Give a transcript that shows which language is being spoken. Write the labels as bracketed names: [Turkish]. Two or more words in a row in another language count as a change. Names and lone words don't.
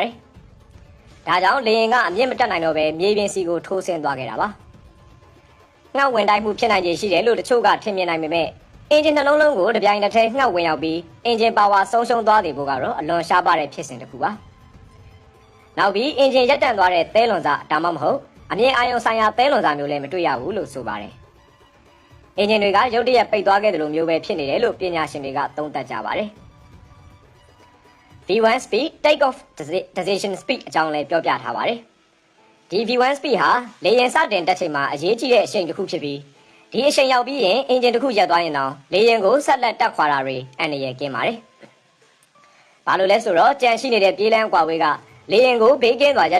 [Burmese] ပါတယ်ဒါကြောင့်လေရင်ကအမြင့်မတက်နိုင်တော့ဘဲမြေပြင်စီကိုထိုးဆင်းသွားခဲ့တာပါငှက်ဝင်တိုက်မှုဖြစ်နိုင်ခြေရှိတယ်လို့တချို့ကထင်မြင်နိုင်ပေမဲ့အင်ဂျင်နှလုံးလုံးကိုတပြိုင်တည်းငှက်ဝင်ရောက်ပြီးအင်ဂျင်ပါဝါဆုံးရှုံးသွားတယ်ဖို့ကတော့အလွန်ရှားပါတဲ့ဖြစ်စဉ်တစ်ခုပါနောက်ပြီးအင်ဂျင်ရပ်တန့်သွားတဲ့သဲလွန်စာဒါမှမဟုတ်အမြင့်အာရုံဆိုင်ရာသဲလွန်စာမျိုးလည်းမတွေ့ရဘူးလို့ဆိုပါတယ်အင်ဂျင်တွေကရုတ်တရက်ပိတ်သွားခဲ့တယ်လို့မျိုးပဲဖြစ်နေတယ်လို့ပညာရှင်တွေကသုံးသပ်ကြပါတယ် [English] V1 speed take off decision speed [Burmese] အကြောင်းလည်းပြောပြထားပါတယ်ဒီ [English] V1 speed [Burmese] ဟာလေယာဉ်စတင်တက်ချိန်မှာအရေးကြီးတဲ့အချိန်တစ်ခုဖြစ်ပြီးဒီအချိန်ရောက်ပြီးရင်အင်ဂျင်တစ်ခုရပ်သွားရင်တော့ လေယာဉ်ကိုဆက်လက်တက်ခွာတာတွေအန္တရာယ်ကင်းပါတယ်ဘာလို့လဲဆိုတော့ကြံရှိနေတဲ့ပြေးလန်းကွာဝေးကလေယာဉ်ကိုဘေးကင်းစွာရပ်